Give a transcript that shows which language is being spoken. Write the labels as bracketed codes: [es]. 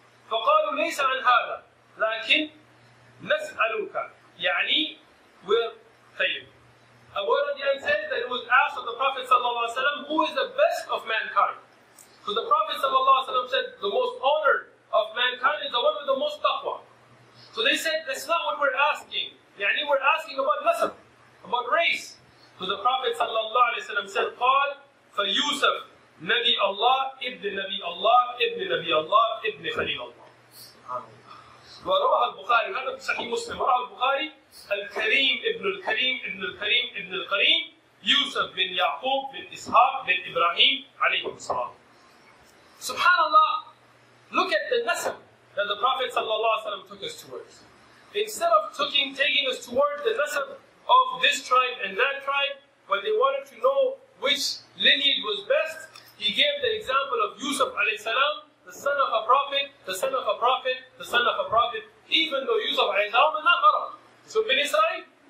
[ar] فقالوا ليس عن هذا لكن نسألك يعني [en] we're [ar] طيب. [en] Abu Hurairah says that it was asked of the Prophet ﷺ, who is the best of mankind? So the Prophet ﷺ said, the most honored of mankind is the one with the most taqwa. So they said, that's not what we're asking. Yani we're asking about nasab, about race. So the Prophet ﷺ said, [ar] قال فيوسف نبي الله ابن نبي الله ابن نبي الله ابن خليل الله. ورواه البخاري, هذا في صحيح مسلم, رواه البخاري الكريم ابن الكريم ابن الكريم ابن الكريم يوسف بن يعقوب بن إسحاق بن إبراهيم عليه السلام. [en] Subhanallah, look at the nasab that the Prophet ﷺ took us towards. Instead of taking us towards the nasab of this tribe and that tribe, when they wanted to know which lineage was best, he gave the example of Yusuf alayhi salam, the son of a prophet, the son of a prophet, the son of a prophet, even though Yusuf alayhi salam is not Arab. So bin Israel.